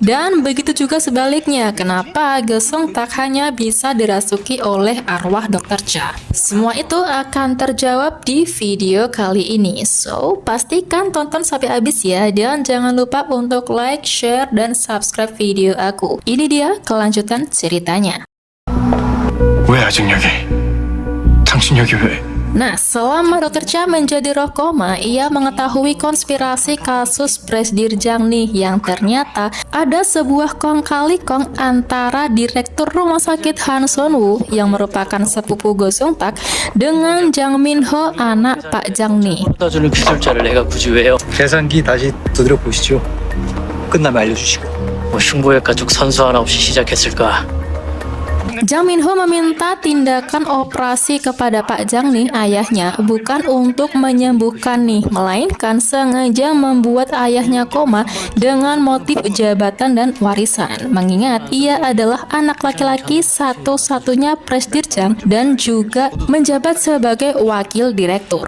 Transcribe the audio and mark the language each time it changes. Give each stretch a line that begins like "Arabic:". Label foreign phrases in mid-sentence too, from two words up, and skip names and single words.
Indonesian: Dan begitu juga sebaliknya, kenapa Go Seung Tak hanya bisa dirasuki oleh arwah Dr. Cha? Semua itu akan terjawab di video kali ini. So, pastikan tonton sampai habis ya. Dan jangan lupa untuk
English: like, share,
Indonesian: dan subscribe video aku. Ini dia kelanjutan ceritanya.
Korean: 왜 아직 여기? 당신 여기 왜?
Indonesian: Nah, selama Dr. Cha menjadi roh koma, ia mengetahui konspirasi kasus Presdirjang nih, yang ternyata ada sebuah kong kali kong antara direktur rumah sakit Han Sun-woo yang merupakan sepupu Go Seung Tak dengan Jang Min-ho, anak Pak Jang nih.
Korean: 주는 기술자를 내가 굳이 왜요? 계산기 다시 두드려 보시죠. 끝나면 알려주시고. 뭐 흉보의 가족 선수 하나 없이 시작했을까?
Indonesian: Jang Min-ho meminta tindakan operasi kepada Pak Jang nih, ayahnya, bukan untuk menyembuhkan nih, melainkan sengaja membuat ayahnya koma dengan motif jabatan dan warisan. Mengingat ia adalah anak laki-laki satu-satunya Presdirjang dan juga menjabat sebagai wakil direktur.